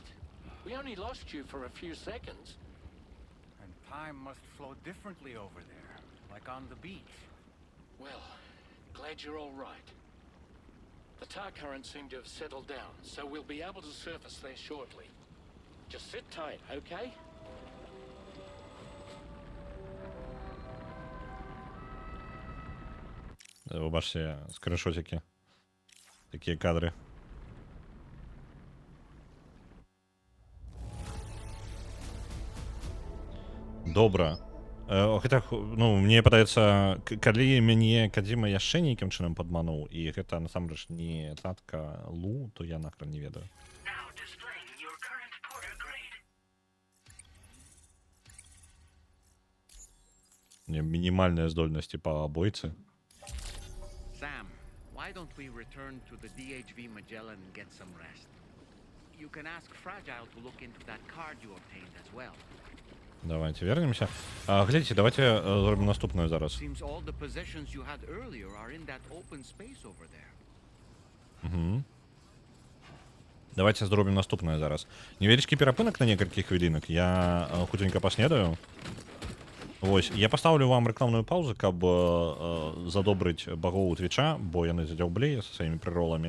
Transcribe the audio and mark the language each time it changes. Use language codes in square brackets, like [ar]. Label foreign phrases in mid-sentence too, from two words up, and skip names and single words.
[en] We only lost you for a few seconds. And time must flow differently over there, like on the beach. Well, glad you're all right. The tar currents seem to have settled down, so we'll be able to surface there shortly. Just sit tight, okay? [uk] Вибачте, скріншотики. Такі кадри. [be] Добра. Хаця, ну, мне падаецца, калі мяне Кадзіма яшчэ нейкім чынам падмануў, і гэта насамрэч не татка Лу, то я нахрен не ведаю. [en] Now displaying your current Porter grade. [be] Не, мінімальныя здольнасці па абойцы. [en] Sam, why don't we return to the DHV Magellan and get some rest? You can ask Fragile to look into that card you obtained as well. [ru] Давайте вернемся. [be] Глядзіце, давайте зробім наступную зараз. [en] Seems all the possessions you had earlier are in that open space over there. [be] Давайте зробім наступную зараз. Невялічкі перапынак на некалькі хвілінак. Я хутенька паснедаю. Вось, я паставлю вам рэкламную паузу, каб задобрыць багоў Твіча, бо яны задзяўблі са сваімі прыроламі.